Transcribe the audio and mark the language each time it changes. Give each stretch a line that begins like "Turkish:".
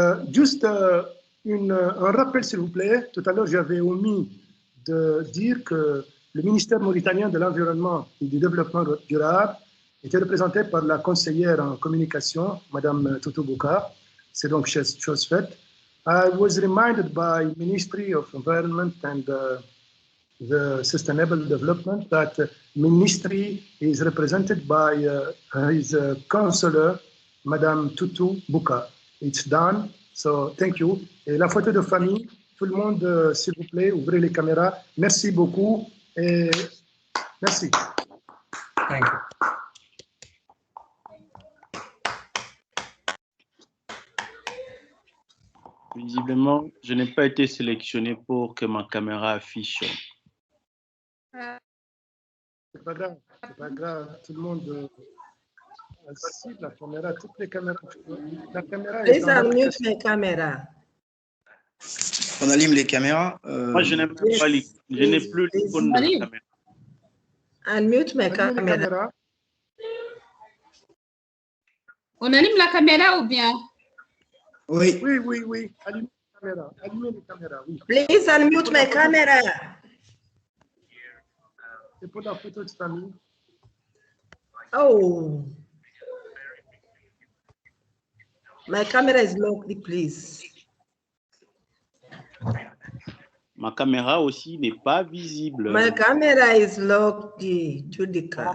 French: Juste un rappel, s'il vous plaît. Tout à l'heure, j'avais omis de dire que le ministère mauritanien de l'Environnement et du Développement durable était représenté par la conseillère en communication, Madame Toutou Bouka. C'est donc chose faite.
English: I was reminded by Ministry of Environment and the Sustainable Development that Ministry is represented by his counselor, Madame Toutou Bouka. It's done. So, thank you.
French: Et la photo de famille, tout le monde, s'il vous plaît, ouvrez les caméras. Merci beaucoup et merci.
English: Thank you.
French: Visiblement, je n'ai pas été sélectionné pour que ma caméra affiche. C'est pas grave, tout le monde. Si, la caméra, toutes les caméras. La caméra
English: Please unmute my camera.
French: On allume les caméras. Moi, je n'aime pas je n'ai plus l'icône de la caméra.
English: Unmute my camera.
French: On allume la caméra ou bien? Oui. Oui. Allumez la caméra. Allumez les caméras. Oui.
English: Please unmute my camera.
French: C'est pour la photo de famille. Oh.
English: My camera is locked, please.
French: Ma caméra aussi n'est pas visible.
English: My camera is locked, Judica.